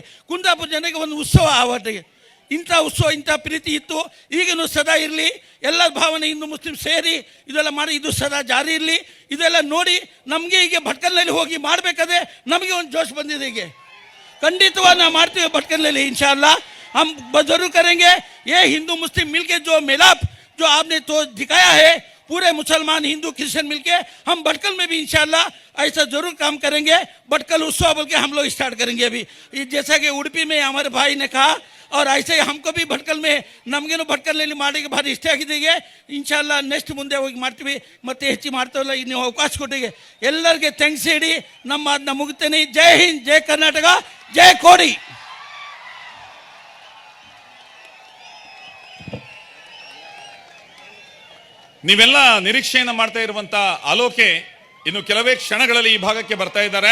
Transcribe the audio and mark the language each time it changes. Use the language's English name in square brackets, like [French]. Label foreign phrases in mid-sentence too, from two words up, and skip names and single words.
[Kannada] ಕುಂದಾಪುರ ಜನಕ್ಕೆ ಒಂದು ಉತ್ಸವ ಆವತ್ತಿಗೆ. ಇಂಥ ಉತ್ಸವ, ಇಂಥ ಪ್ರೀತಿ ಇತ್ತು. ಈಗಲೂ ಸದಾ ಇರಲಿ. ಎಲ್ಲ ಭಾವನೆ ಹಿಂದೂ ಮುಸ್ಲಿಂ ಸೇರಿ ಇದೆಲ್ಲ ಮಾಡಿ ಇದು ಸದಾ ಜಾರಿ ಇರಲಿ. ಇದೆಲ್ಲ ನೋಡಿ ನಮಗೆ ಈಗ ಭಟ್ಕಲ್ನಲ್ಲಿ ಹೋಗಿ ಮಾಡಬೇಕಾದ್ರೆ ನಮಗೆ ಒಂದು ಜೋಶ್ ಬಂದಿದೆ. ಈಗ ಖಂಡಿತವಾಗಿ ನಾವು ಮಾಡ್ತೀವಿ ಭಟ್ಕಲ್ನಲ್ಲಿ, [Hindi] इंशाअल्लाह हम जरूर करेंगे. ये हिंदू मुस्लिम मिलके जो मिलाप जो आपने तो दिखाया है, पूरे मुसलमान हिंदू क्रिश्चियन मिलके हम भटकल में भी इंशाअल्लाह ऐसा जरूर काम करेंगे. भटकल उत्सव बोल के हम लोग स्टार्ट करेंगे अभी. जैसा कि उड़पी में हमारे भाई ने कहा, और ऐसे ही हमको भी भटकल में [Kannada] ನಮಗೇನು ಭಟ್ಕಲ್ನಲ್ಲಿ ಮಾಡಿಗೆ ಭಾರಿ ಇಷ್ಟ ಆಗಿದ್ದೀಗೆ. ಇನ್ಶಾಅಲ್ಲಾಹ್ ನೆಕ್ಸ್ಟ್ ಮುಂದೆ ಹೋಗಿ ಮಾಡ್ತೀವಿ. ಮತ್ತೆ ಹೆಚ್ಚು ಮಾಡ್ತಾವಲ್ಲ, ನೀವು ಅವಕಾಶ ಕೊಟ್ಟಿಗೆ ಎಲ್ಲರಿಗೆ ಥ್ಯಾಂಕ್ಸ್ ಹೇಳಿ ನಮ್ಮ ಅದನ್ನ ಮುಗಿತೇನೆ. ಜೈ ಹಿಂದ್, ಜೈ ಕರ್ನಾಟಕ, ಜೈ ಕೋಡಿ. ನೀವೆಲ್ಲ ನಿರೀಕ್ಷೆಯನ್ನು ಮಾಡ್ತಾ ಇರುವಂತ ಆಲೋಕೆ ಇನ್ನು ಕೆಲವೇ ಕ್ಷಣಗಳಲ್ಲಿ ಈ ಭಾಗಕ್ಕೆ ಬರ್ತಾ ಇದ್ದಾರೆ.